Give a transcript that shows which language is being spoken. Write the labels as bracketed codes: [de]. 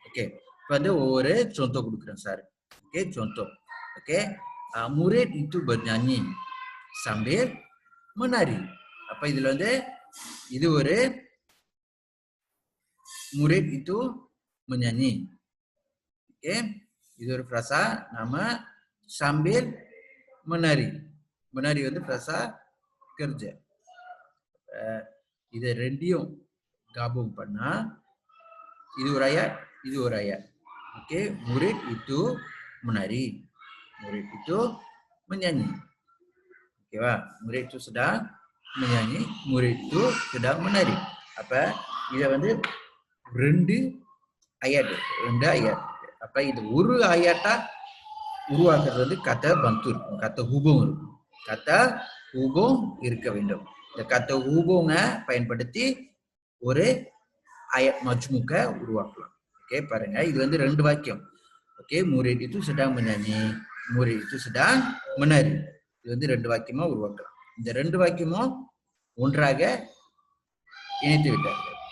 [ta] Okay, இப்போ வந்து ஒவ்வொரு contoh கொடுக்குறேன் sir. Okay, contoh. [ms] Oke, murid itu bernyanyi sambil menari. [ta] அப்ப இதுல வந்து இது ஒரு [ms] murid itu menyanyi. Oke, [ta] இது ஒரு [ms] frasa nama sambil menari. Menari வந்து frasa kerja. [ta] இது ரெண்டையும் gabung பண்ணா இது ஒரு ayat. [ms] Oke, murid itu menari. Murid itu menyanyi. Oke, murid itu sedang menyanyi, murid itu sedang menari. Apa? [ta] இது வந்து ரெண்டு ayat. அப்ப இது ஒரு ayat-ஆ உருவாக்குறது வந்து kata bantu இருக்கும். kata hubung இருக்கும். kata hubung இருக்க வேண்டும். இந்த kata hubung-ஐ பயன்படுத்தி ஒரு ayat majmuk-ஐ உருவாக்கலாம். Oke, பாருங்க. இது வந்து ரெண்டு வாக்கியம். [ms] Oke, murid itu sedang menyanyi, murid itu sedang menari. [ta] இது வந்து ரெண்டு வாக்கியமா உருவாக்கலாம். இந்த ரெண்டு வாக்கியமும் ஒன்றாக இணைத்து விட்டார்கள்.